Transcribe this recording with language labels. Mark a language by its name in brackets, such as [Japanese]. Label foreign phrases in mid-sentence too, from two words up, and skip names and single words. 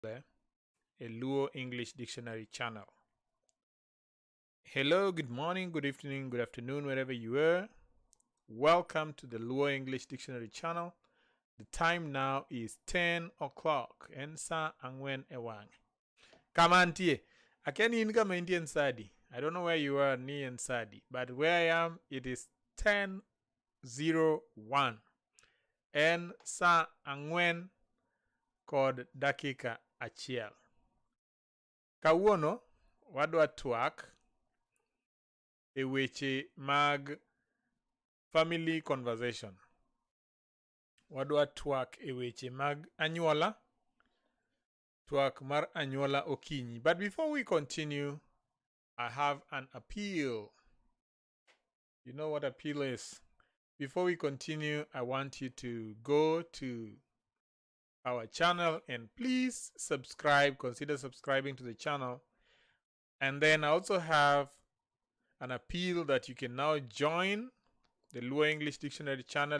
[English] a Luo English Dictionary channel. Hello, good morning, good evening, good afternoon, wherever you are. Welcome to the Luo English Dictionary channel. The time now is 10 o'clock. [Luo (Kenya and Tanzania)] Ensa angwen ewang. Kamantie. Akeni in kamantie nsadi. [English] I don't know where you are, [Luo (Kenya and Tanzania)] ni nsadi. [English] But where I am, it is 10:01. [Luo (Kenya and Tanzania)] Ensa angwen kod dakika achiel. Kawuono wadwa twak e weche mag [English] family conversation. [Luo (Kenya and Tanzania)] Wadwa twak e weche mag anyuola. Twak mar anyuola okinyi. [English] But before we continue, I have an appeal. You know what appeal is? Before we continue, I want you to go to our channel and please subscribe. Consider subscribing to the channel. And then I also have an appeal that you can now join the Luo English Dictionary channel.